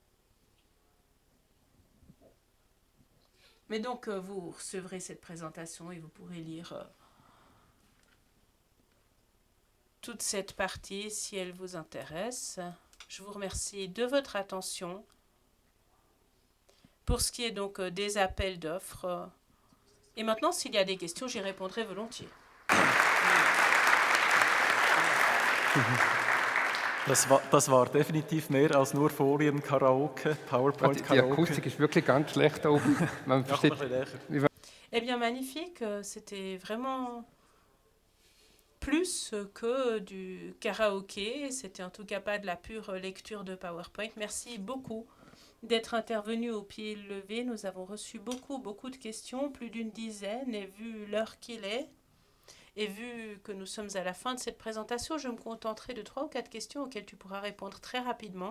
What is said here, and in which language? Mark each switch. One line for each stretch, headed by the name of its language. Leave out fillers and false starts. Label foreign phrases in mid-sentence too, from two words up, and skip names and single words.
French: Mais donc, vous recevrez cette présentation et vous pourrez lire toute cette partie si elle vous intéresse. Je vous remercie de votre attention. Pour ce qui est donc des appels d'offres. Et maintenant, s'il y a des questions, j'y répondrai volontiers.
German: Das war definitiv mehr als nur Folien-Karaoke, PowerPoint-Karaoke. Die Akustik ist wirklich ganz schlecht da oben. Man versteht,
French: Eh bien, magnifique. C'était vraiment plus que du karaoké. C'était en tout cas pas de la pure lecture de PowerPoint. Merci beaucoup d'être intervenu au pied levé. Nous avons reçu beaucoup de questions, plus d'une dizaine, et vu l'heure qu'il est, et vu que nous sommes à la fin de cette présentation, je me contenterai de 3 ou 4 questions auxquelles tu pourras répondre très rapidement.